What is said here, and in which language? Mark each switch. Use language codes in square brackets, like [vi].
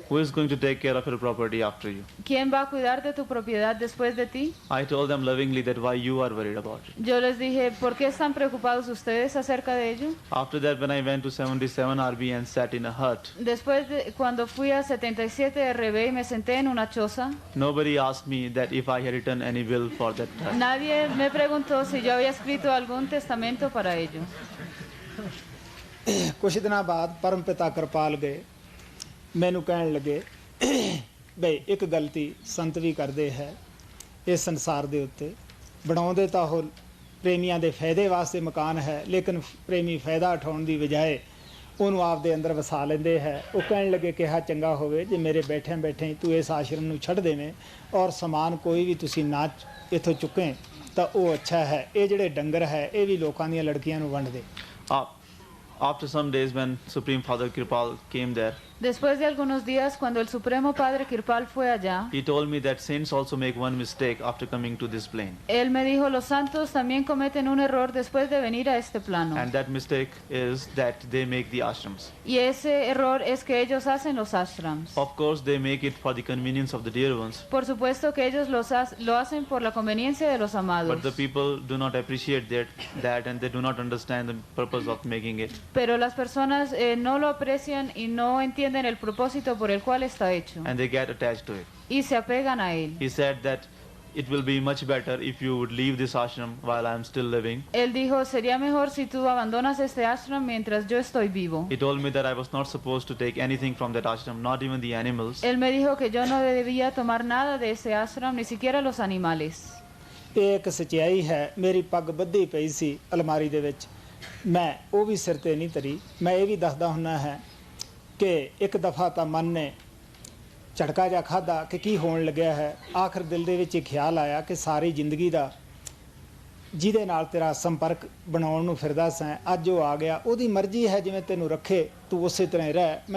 [en] Who is going to take care of your property after you? [es] ¿Quién va a cuidar de tu propiedad después de ti? [en] I told them lovingly that why you are worried about it. [es] Yo les dije, ¿por qué están preocupados ustedes acerca de ello? [en] After that, when I went to 77 RB and sat in a hut, [es] Después de cuando fui a 77 RB y me senté en una choza, [en] nobody asked me that if I had written any will for that hut. [es] nadie me preguntó si yo había escrito algún testamento para ello. [pa] ਕੁਛ ਦਿਨਾਂ ਬਾਅਦ ਪਰਮ ਪਿਤਾ ਕਿਰਪਾਲ ਗਏ, ਮੈਨੂੰ ਕਹਿਣ ਲੱਗੇ ਬਈ ਇੱਕ ਗਲਤੀ ਸੰਤ ਵੀ ਕਰਦੇ ਹੈ ਇਸ ਸੰਸਾਰ ਦੇ ਉੱਤੇ। ਬਣਾਉਂਦੇ ਤਾਂ ਉਹ ਪ੍ਰੇਮੀਆਂ ਦੇ ਫਾਇਦੇ ਵਾਸਤੇ ਮਕਾਨ ਹੈ, ਲੇਕਿਨ ਪ੍ਰੇਮੀ ਫਾਇਦਾ ਉਠਾਉਣ ਦੀ ਬਜਾਏ ਉਹਨੂੰ ਆਪਦੇ ਅੰਦਰ ਵਸਾ ਲੈਂਦੇ ਹੈ। ਉਹ ਕਹਿਣ ਲੱਗੇ ਕਿਹਾ ਚੰਗਾ ਹੋਵੇ ਜੇ ਮੇਰੇ ਬੈਠਿਆਂ ਬੈਠੇ ਤੂੰ ਇਸ ਆਸ਼ਰਮ ਨੂੰ ਛੱਡ ਦੇਵੇਂ ਔਰ ਸਮਾਨ ਕੋਈ ਵੀ ਤੁਸੀਂ ਨਾ ਇੱਥੋਂ ਚੁੱਕੇ ਤਾਂ ਉਹ ਅੱਛਾ ਹੈ। ਇਹ ਜਿਹੜੇ ਡੰਗਰ ਹੈ ਇਹ ਵੀ ਲੋਕਾਂ ਦੀਆਂ ਲੜਕੀਆਂ ਨੂੰ ਵੰਡ ਦੇ। [en] After some days, when Supreme Father Kirpal came there, [es] Después de algunos días, cuando el Supremo Padre Kirpal fue allá, [en] he told me that saints also make one mistake after coming to this plane. [es] él me dijo, los santos también cometen un error después de venir a este plano. [en] And that mistake is that they make the ashrams. [es] Y ese error es que ellos hacen los ashrams. [en] Of course, they make it for the convenience of the dear ones. [es] Por supuesto que ellos lo hacen por la conveniencia de los amados. [en] But the people do not appreciate that and they do not understand the purpose of making it. [es] Pero las personas no lo aprecian y no entienden el propósito por el cual está hecho. [en] And they get attached to it. [es] Y se apegan a él. [en] He said that it will be much better if you would leave this ashram while I am still living. [es] Él dijo, sería mejor si tú abandonas este ashram mientras yo estoy vivo. [en] He told me that I was not supposed to take anything from that ashram, not even the animals. [es] Él me dijo que yo no debía tomar nada de ese ashram, ni siquiera los animales. [pa] ਇਹ ਇੱਕ ਸੱਚਾਈ ਹੈ। ਮੇਰੀ ਪੱਗ ਬੱਧੀ ਪਈ ਸੀ ਅਲਮਾਰੀ ਦੇ ਵਿੱਚ, ਮੈਂ ਉਹ ਵੀ ਸਿਰ ਤੇ ਨਹੀਂ ਧਰੀ। ਮੈਂ ਇਹ ਵੀ ਦੱਸਦਾ ਹੁੰਦਾ ਹੈ ਕਿ ਇੱਕ ਦਫਾ ਤਾਂ ਮਨ ਨੇ ਝਟਕਾ ਜਿਹਾ ਖਾਧਾ ਕਿ ਕੀ ਹੋਣ ਲੱਗਿਆ ਹੈ। ਆਖਰ ਦਿਲ ਦੇ ਵਿੱਚ ਇਹ ਖਿਆਲ ਆਇਆ ਕਿ ਸਾਰੀ ਜ਼ਿੰਦਗੀ ਦਾ ਜਿਹਦੇ ਨਾਲ ਤੇਰਾ ਸੰਪਰਕ ਬਣਾਉਣ ਨੂੰ ਫਿਰਦਾ ਸੈਂ, ਅੱਜ ਉਹ ਆ ਗਿਆ, ਉਹਦੀ ਮਰਜ਼ੀ ਹੈ ਜਿਵੇਂ ਤੈਨੂੰ ਰੱਖੇ ਤੂੰ ਉਸੇ ਤਰ੍ਹਾਂ ਹੀ ਰਹਿ।